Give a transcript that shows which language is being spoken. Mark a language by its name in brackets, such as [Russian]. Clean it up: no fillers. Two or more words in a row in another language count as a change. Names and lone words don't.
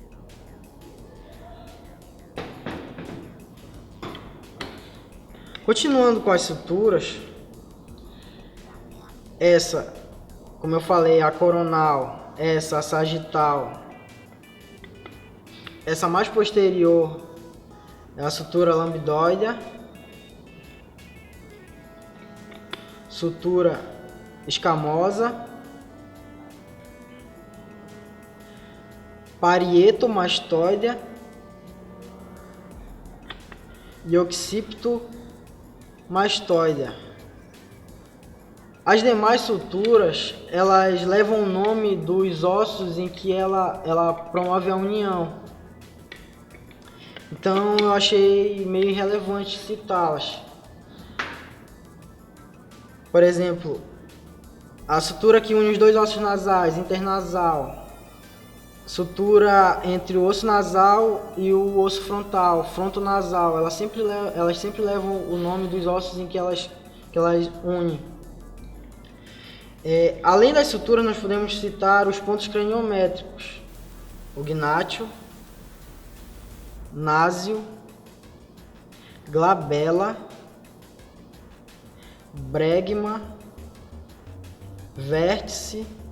[Portuguese] Continuando com as suturas, essa, como eu falei, a coronal, essa a sagital, essa mais posterior é a sutura lambdoidea, sutura escamosa, parietomastoidea e occipitomastoidea. As demais suturas, elas levam o nome dos ossos em que ela promove a união. Então eu achei meio irrelevante citá-las. Por exemplo, a sutura que une os dois ossos nasais, internasal, sutura entre o osso nasal e o osso frontal, frontonasal, elas sempre levam o nome dos ossos em que elas unem. Além das suturas, nós podemos citar os pontos craniométricos: o gnátio, násio, glabela, bregma, vértice,